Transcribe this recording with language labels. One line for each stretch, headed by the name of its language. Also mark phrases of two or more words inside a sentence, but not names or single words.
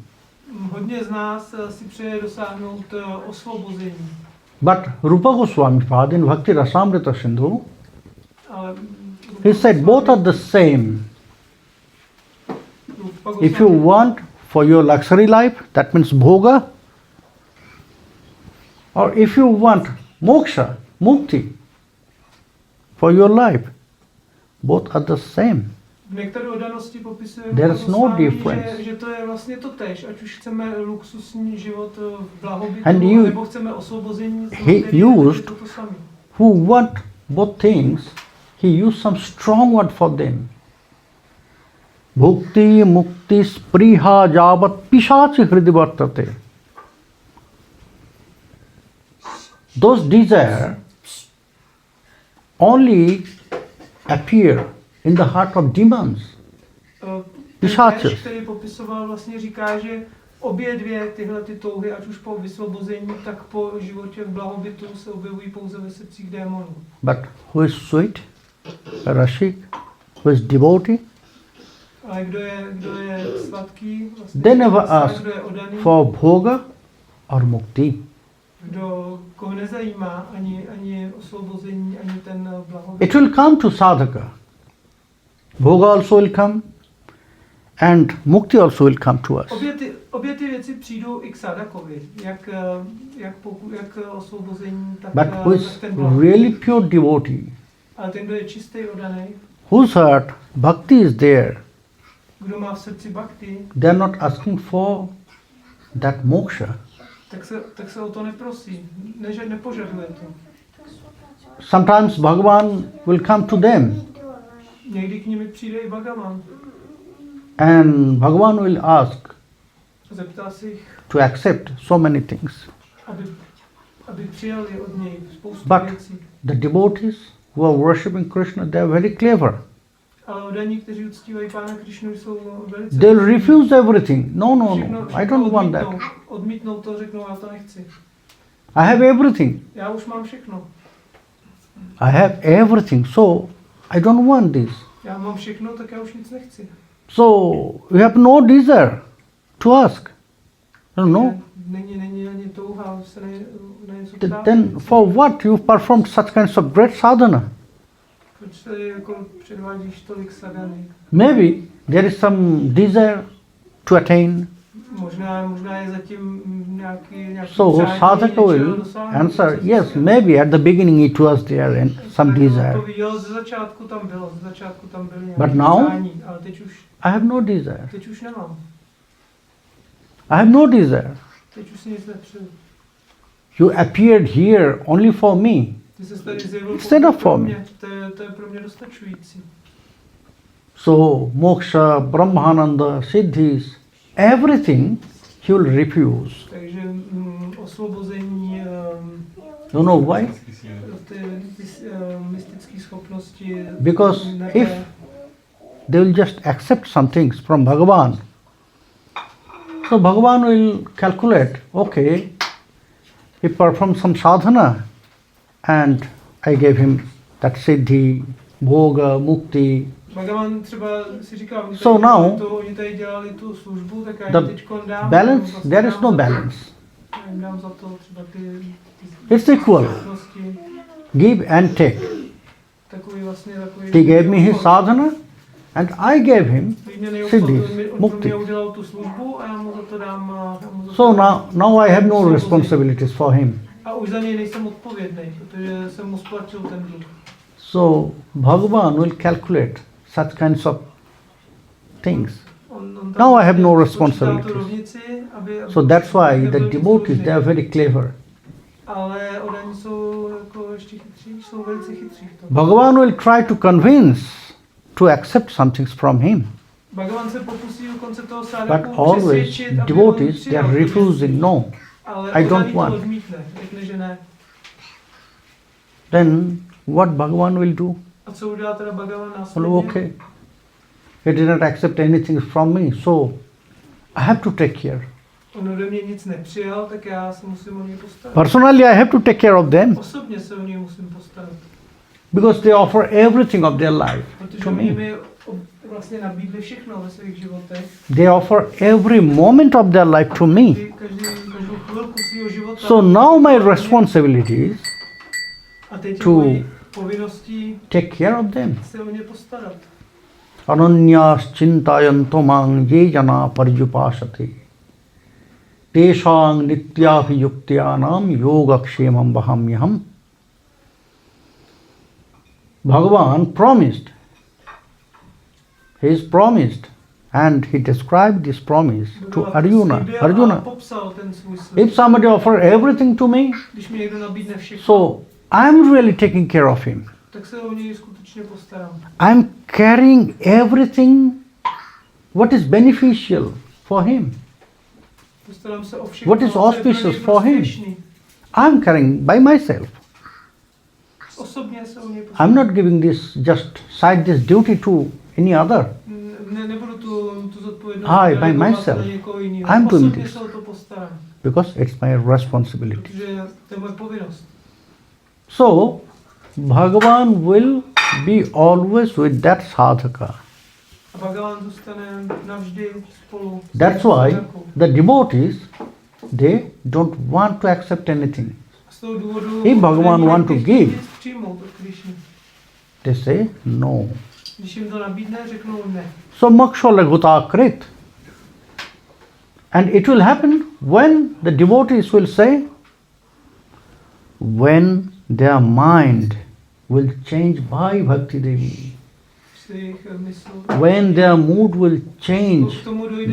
Czech: Hodně z nás si přeje dosáhnout osvobození.
English: But Rupa Goswami Pad in Bhakti Rasamrita Sindhu,
Czech: Ale
English: he said both are the same. If you want for your luxury life, that means bhoga, or if you want moksha, mukti, for your life, both are the same.
Czech: v nektaru odanosti popisuje
English: There is no Goswami, difference.
Czech: že to je vlastně to též, ať už chceme luxusní život v blahobytu,
English: And you-
Czech: nebo chceme osvobození z
English: he
Czech: materie, tak je
English: used-
Czech: to samé.
English: Who want both things, he used some strong word for them.
Sanskrit: भुक्ति मुक्ति स्पृहा यावत् पिशाची हृदि वर्तते.
English: Those desire only appear in the heart of demons.
Czech: Ten Pišáčes. verš, který popisoval, vlastně říká, že obě dvě tyhle ty touhy, ať už po vysvobození, tak po životě v blahobytu, se objevují pouze ve srdcích démonů.
English: But who is sweet, rashik, who is devotee,
Czech: Ale kdo je sladký, vlastně,
English: they never
Czech: kdo
English: ask
Czech: je odaný,
English: for bhoga or mukti.
Czech: koho nezajímá ani osvobození, ani ten blahobyt.
English: It will come to sadhaka. Bhoga also will come and mukti also will come to us.
Czech: Obě ty věci přijdou i k sadakovi, jak osvobození, tak,
English: But who
Czech: tak
English: is
Czech: ten blahobyt.
English: really pure devotee,
Czech: Ale ten, kdo je čistý, oddaný,
English: whose heart bhakti is there,
Czech: kdo má v srdci bhakti,
English: they are not asking for that moksha.
Czech: tak se o to neprosí, nepožaduje to.
English: Sometimes Bhagavan will come to them
Czech: Někdy k nimi přijde i Bhagavan
English: and Bhagavan will ask
Czech: a zeptá se jich,
English: to accept so many things.
Czech: aby přijali od něj spoustu
English: But
Czech: věcí.
English: the devotees who are worshipping Krishna, they are very clever.
Czech: Ale oddaní, kteří uctívají Pána Krišnu, jsou velice...
English: They'll refuse everything.
Czech: No, všechno
English: I don't want that.
Czech: Odmítnou to, řeknou, já to nechci.
English: I have everything.
Czech: Já už mám všechno.
English: I have everything, so I don't want this.
Czech: Já mám všechno, tak já už nic nechci.
English: So you have no desire to ask.
Czech: No. Není ani touha se na něco ptát.
English: Then for what you performed such kinds of great sadhana?
Czech: Proč se jako předvádíš tolik sadhany?
English: Maybe there is some desire to attain.
Czech: Možná je zatím nějaký
English: So
Czech: přání,
English: sadhaka will
Czech: dosáhnout,
English: answer, yes, maybe at the beginning it was there and some desire.
Czech: Jo, ze začátku tam bylo nějaké
English: But now?
Czech: přání, ale teď
English: I have no desire.
Czech: už nemám.
English: I have no desire.
Czech: Teď už si nic nepřeju.
English: You appeared here only for me.
Czech: Ty se tady zjevil
English: It's enough
Czech: pro
English: for me.
Czech: mě. To je pro mě dostačující.
English: So moksha, brahmananda, siddhis, everything he will refuse.
Czech: Takže osvobození,
English: You know why?
Czech: ty mystické schopnosti.
English: Because if they will just accept some things from Bhagavan, so Bhagavan will calculate, okay, he performed some sadhana and I gave him that siddhi, bhoga, mukti.
Czech: Bhagavan třeba si říkal,
English: So now,
Czech: oni tady dělali tu službu, tak já
English: the
Czech: jim teďkon dám.
English: balance, there is no balance.
Czech: Já jim dám za to třeba ty
English: It's equal.
Czech: schopnosti.
English: Give and take.
Czech: Takový
English: He gave me his sadhana and I gave him siddhis,
Czech: On
English: mukti.
Czech: pro mě udělal tu službu a já mu za to dám.
English: So now I have no responsibilities for him.
Czech: A už za něj nejsem odpovědný, protože jsem mu splatil ten dluh.
English: So Bhagavan will calculate such kinds of things. Now I have no responsibilities. So that's why the devotees, they are very clever.
Czech: Ale oddaní jsou jako ještě chytří, jsou velice chytří.
English: Bhagavan will try to convince to accept some things from him.
Czech: Bhagavan se pokusí u konce toho
English: But
Czech: sádaku
English: always
Czech: přesvědčit, aby
English: devotees,
Czech: on
English: they are
Czech: přijal.
English: refusing, no,
Czech: Ale
English: I don't
Czech: oddaný to
English: want.
Czech: odmítne, řekne, že ne.
English: Then what Bhagavan will do?
Czech: A co udělá teda Bhagavan
English: Well,
Czech: následně?
English: okay, he did not accept anything from me, so I have to take care.
Czech: On ode mě nic nepřijal, tak já se musím o něj postarat.
English: Personally, I have to take care of them
Czech: Osobně se o něj musím postarat.
English: because they offer everything of their life
Czech: Protože
English: to
Czech: oni
English: me.
Czech: mi vlastně nabídli všechno ve svých životech.
English: They offer every moment of their life to me.
Czech: Každou chvilku svého života.
English: So now my responsibility is
Czech: A teď
English: to
Czech: je mojí povinností
English: take care of them.
Czech: se o ně postarat.
Sanskrit: अनन्याः चिन्तयन्तो मां ये जनाः पर्युपासते. तेषां नित्याभियुक्तानां योगक्षेमं वहाम्यहम्.
English: Bhagavan promised. He is promised. And he described this promise to Arjuna. Arjuna, if somebody offer everything to me,
Czech: Když mi někdo nabídne všechno,
English: so I'm really taking care of him.
Czech: tak se o něj skutečně postarám.
English: I'm carrying everything what is beneficial for him.
Czech: Postarám se o všechno,
English: What is
Czech: co je pro něj
English: auspicious for him?
Czech: prospěšný.
English: I'm carrying by myself.
Czech: Osobně se o něj
English: I'm
Czech: postarám.
English: not giving this, just side this duty to any other.
Czech: Nebudu tu zodpovědnost
English: I, by
Czech: delegovat
English: myself,
Czech: na někoho jiného.
English: I'm doing
Czech: Osobně
English: this.
Czech: se o to postarám,
English: Because it's my responsibility.
Czech: protože to je moje povinnost.
English: So, Bhagavan will be always with that sadhaka.
Czech: A Bhagavan zůstane navždy spolu. s
English: That's
Czech: tím
English: why
Czech: sadhakou.
English: the devotees, they don't want to accept anything.
Czech: A z toho důvodu
English: If Bhagavan want to
Czech: nechtějí
English: give,
Czech: nic přijmout od Krišny.
English: They say no.
Czech: Když jim to nabídne, řeknou ne.
Sanskrit: So मोक्ष लघुता कृत्.
English: And it will happen when the devotees will say, when their mind will change by Bhakti Devi.
Czech: si jejich mysl.
English: When their mood will change
Czech: K tomu dojde